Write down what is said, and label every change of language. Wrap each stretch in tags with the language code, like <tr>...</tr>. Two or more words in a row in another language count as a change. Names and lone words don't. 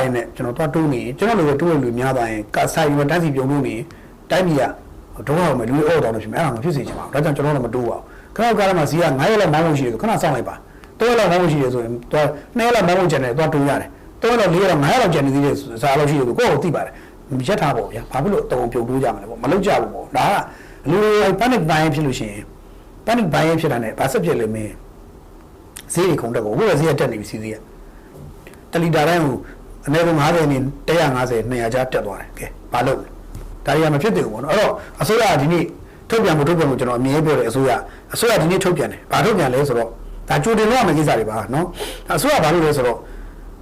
<my>င်းနဲ့ကျွန်တော်တော့တိုးနေကျွန်တော်လိုတိုးရလူများသွားရင်ကာဆိုင်မှာတန်းစီပြုံလို့နေတိုင်းပြည်ကဒုက္ခမှာလူတွေအော်တော်လို့ဖြစ်မယ်အဲ့ဒါမဖြစ်စေချင်ပါဘူးဒါကြောင့်ကျွန်တော်တို့မတိုးပါဘူးခဏကားမှာ စီက9ရက်လောက်မောင်းလို့ရှိတယ်ခဏစောင့်လိုက်ပါ3ရက်လောက်မောင်းလို့ရှိတယ်ဆိုရင်တော့2ရက်လောက်မောင်းလို့ကျန်တယ်တော့တိုးရတယ်3ရက်လောက်4ရက်လောက်9ရက်လောက်ကျန်နေ သေးတယ်စားလို့ရှိတယ်ကိုယ့်ကိုသိပါတယ်ရက်ထားပေါ့ဗျာဘာဖြစ်လို့တုံပြုံတိုးကြမှာလဲပေါ့မလုပ်ကြဘူးပေါ့ဒါကလူတွေ</my> <en>panic buying</en> <my>ဖြစ်လို့ရှိရင်</my> <en>panic buying</en> <my>ဖြစ်တာနဲ့ဘာဆက်ဖြစ်လဲမင်းဈေးတွေခုန်တက်ကိုဘယ်လိုဈေးတက်နေပြီစီးဈေးကတလီတာတိုင်းကိုအနည်းဆုံး50နဲ့150 200ကျားတက်သွားတယ်ကဲဘာလို့ဒါတွေကမဖြစ်သေးဘူးပေါ့နော်အဲ့တော့အစိုးရကဒီနေ့ထုတ်ပြန်ဖို့ကျွန်တော်အမြဲပြောတယ်အစိုးရဒီနေ့ထုတ်ပြန်တယ်ဘာထုတ်ပြန်လဲဆိုတော့ဒါကြိုတင်လို့ရမယ့်ကိစ္စတွေပါနော်အစိုးရဘာလို့လဲဆိုတော့</my>